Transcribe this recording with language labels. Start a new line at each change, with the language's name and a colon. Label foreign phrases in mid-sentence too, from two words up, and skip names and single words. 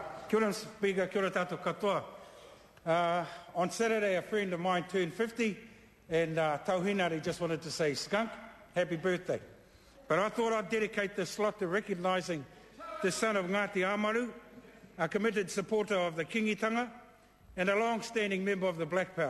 Māori: Kia ora, Speaker, kia ora tātou katoa.
English: On Saturday, a friend of mine turned 50, and Tauhinari just wanted to say, Skunk, happy birthday. But I thought I'd dedicate this slot to recognising the son of Ngāti Amaru, a committed supporter of the kingitanga, and a long-standing member of the Black Power.